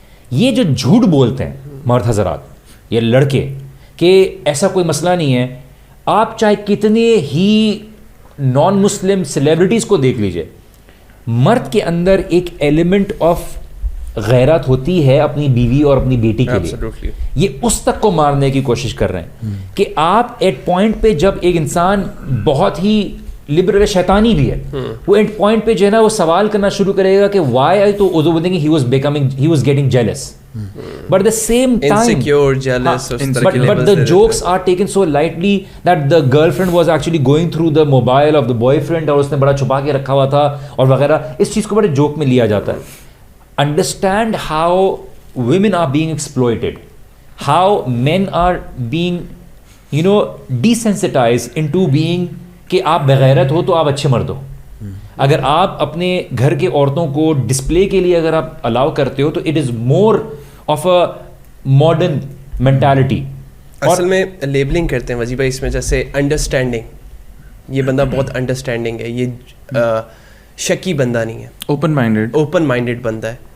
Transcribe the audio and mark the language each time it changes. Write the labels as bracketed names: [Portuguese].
[Urdu] یہ جو جھوٹ بولتے ہیں مرد حضرات یا لڑکے کہ ایسا کوئی مسئلہ نہیں ہے, آپ چاہے کتنے ہی نان مسلم سیلیبریٹیز کو دیکھ لیجئے, مرد کے اندر ایک ایلیمنٹ آف غیرت ہوتی ہے اپنی بیوی اور اپنی بیٹی کے لیے. یہ اس تک کو مارنے کی کوشش کر رہے ہیں کہ آپ ایٹ پوائنٹ پہ, جب ایک انسان بہت ہی لبرل شیطانی بھی ہے, وہ ایٹ پوائنٹ پہ جو ہے نا وہ سوال کرنا شروع کرے گا کہ [English] why I, [Urdu] تو اردو بولیں گے [English] He was getting jealous. But at the same time, insecure, jealous, but the jokes are taken so lightly that the girlfriend was actually going through the mobile of the boyfriend, [Urdu] اور اس نے بڑا چھپا کے رکھا ہوا تھا اور وغیرہ. اس چیز کو بڑے جوک میں لیا جاتا ہے. [English] Understand how women are being exploited, how men are being desensitized into being [Urdu] کہ آپ بغیرت ہو تو آپ اچھے مرد ہو. اگر آپ اپنے گھر کے عورتوں کو ڈسپلے کے لیے اگر آپ الاؤ کرتے ہو تو [English] It is more of a modern mentality. [Urdu] اصل میں لیبلنگ کرتے ہیں وجی بھائی اس میں, جیسے انڈرسٹینڈنگ, یہ بندہ بہت انڈرسٹینڈنگ ہے, یہ شکی بندہ نہیں ہے, اوپن مائنڈیڈ بندہ ہے.